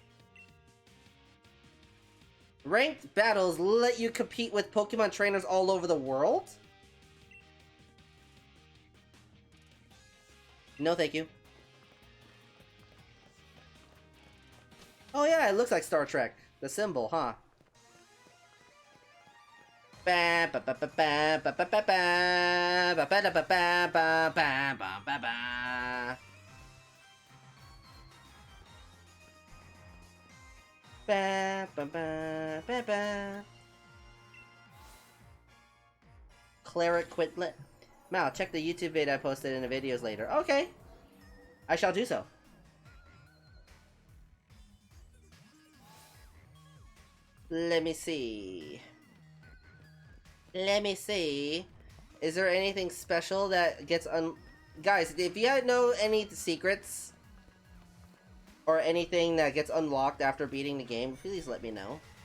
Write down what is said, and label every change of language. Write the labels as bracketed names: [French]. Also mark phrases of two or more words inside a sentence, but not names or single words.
[English] Ranked battles let you compete with Pokemon trainers all over the world? No, thank you. Oh yeah, it looks like Star Trek. The symbol, huh? Ba ba ba ba ba ba ba ba ba ba ba ba ba ba ba ba ba. Ba ba ba ba ba. Cleric Quintlet. Mal, check the YouTube video I posted in the videos later. Okay. I shall do so. Let me see. Let me see. Is there anything special that gets Guys, if you know any secrets or anything that gets unlocked after beating the game, please let me know.